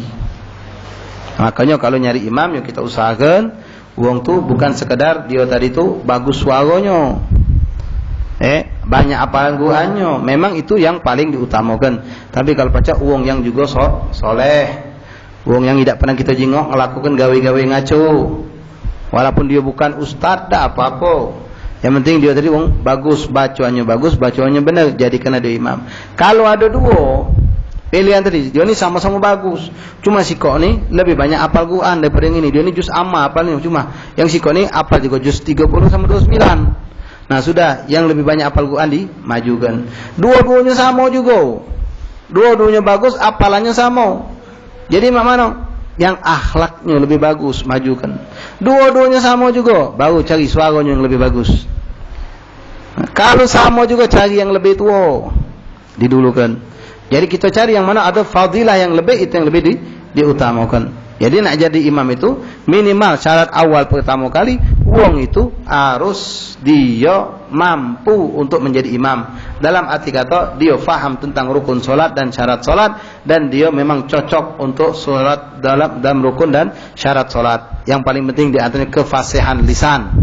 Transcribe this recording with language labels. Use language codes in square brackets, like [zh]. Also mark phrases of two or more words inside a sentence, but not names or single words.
[ms] Makanya kalau nyari imam, ya kita usahakan wong tu bukan sekedar dia tadi tu bagus suaranya, banyak apalan Qur'annya, memang itu yang paling diutamakan. Tapi kalau baca wong yang juga soleh, wong yang tidak pernah kita jengok melakukan gawe-gawe ngaco, walaupun dia bukan ustaz, tak apa-apa. Yang penting dia tadi wong bagus bacaannya benar, jadikan ada imam. Kalau ada 2 pilihan tadi, dia ni sama-sama bagus, cuma si kok ni lebih banyak apal Quran daripada yang ini. Dia ni juz amma apalnya, cuma yang si kok ni apal juga juz 30 sama 29. Nah sudah, yang lebih banyak apal Quran dimajukan. Dua-duanya sama juga, dua-duanya bagus, apalannya sama. Jadi mana? yang akhlaknya lebih bagus, majukan. Dua-duanya sama juga, baru cari suaranya yang lebih bagus. Kalau sama juga, cari yang lebih tua, didulukan. Jadi kita cari yang mana ada fadilah yang lebih, itu yang lebih diutamakan. Jadi nak jadi imam itu minimal syarat awal pertama kali wong itu harus dia mampu untuk menjadi imam. Dalam arti kata dia faham tentang rukun solat dan syarat solat, dan dia memang cocok untuk solat dalam rukun dan syarat solat. Yang paling penting di antaranya kefasihan lisan.